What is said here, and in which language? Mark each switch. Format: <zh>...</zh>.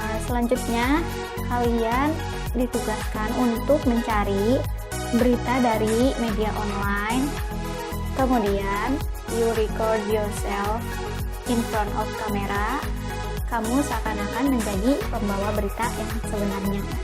<id>Selanjutnya, kalian ditugaskan untuk mencari berita dari media online. Kemudian,</id> <en>you record yourself in front of camera.</en> <id>Kamu seakan-akan menjadi pembawa berita yang sebenarnya.</id>